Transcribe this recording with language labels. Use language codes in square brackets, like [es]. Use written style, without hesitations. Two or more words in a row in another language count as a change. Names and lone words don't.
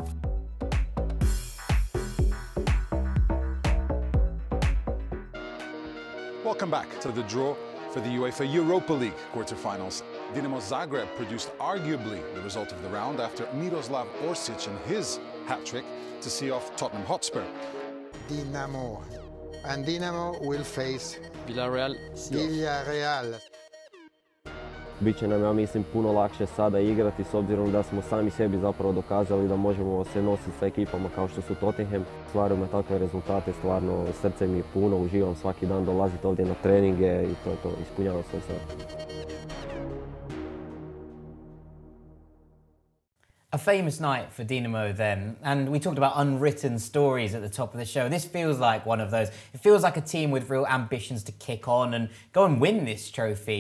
[en] Welcome back to the draw for the UEFA Europa League quarterfinals. Dinamo Zagreb produced arguably the result of the round after Miroslav Orsic and his hat-trick to see off Tottenham Hotspur. Dinamo. And Dinamo will face Villarreal. Villarreal. [hr] Biće nam, ja mislim, puno lakše sada igrati s obzirom da smo sami sebi zapravo dokazali da možemo se nositi sa ekipama kao što su Tottenham. Stvaraju me takve rezultate, stvarno srce mi je puno, uživam svaki dan dolaziti ovdje na treninge i to je to, ispunjavam svoj san. [en] A famous night for Dinamo then, and we talked about unwritten stories at the top of the show. This feels like one of those. It feels like a team with real ambitions to kick on and go and win this trophy.